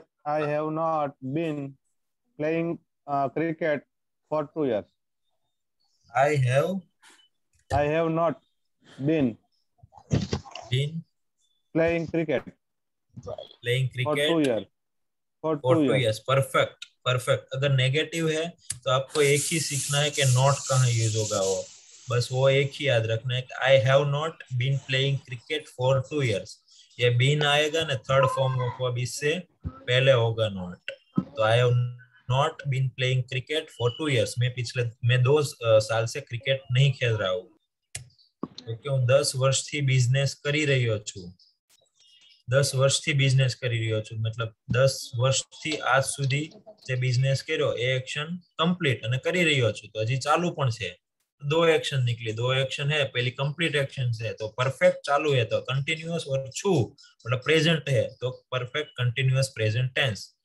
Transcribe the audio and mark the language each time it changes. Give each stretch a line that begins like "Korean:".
English: I have not been playing cricket for 2 years. I have not been playing cricket for 2 years. For 2 years.
Hindi: Perfect. अगर negative है तो आपको एक ही सीखना है कि नॉट कहाँ यूज होगा, वो बस वो एक ही याद रखना है कि
English: I have not been playing cricket for 2 years।
Hindi: ये बीन आएगा ना थर्ड फॉर्म ऑफ वर्ब, इससे पहले होगा नॉट। तो
English: I have not been playing cricket for 2 years,
Hindi: मैं 2 साल से क्रिकेट नहीं खेल रहा हूँ।
Gujarati: क्योंकि હું 10 વર્ષથી બિઝનેસ કરી રહ્યો છું। 10 વર્ષથી બિઝનેસ કરી રહ્યો છું मतलब 10 વર્ષથી આજ સુધી જે બિઝનેસ કર્યો એ એક્શન કમ્પ્લીટ અને કરી રહ્યો છું, તો હજી ચાલુ પણ છે।
Hindi: 2 एक्शन निकली, 2 एक्शन है, पहली कंप्लीट एक्शन है तो परफेक्ट चालू है तो कंटिन्यूअस, और छु मतलब प्रेजेंट है तो परफेक्ट कंटिन्यूअस प्रेजेंट टेंस।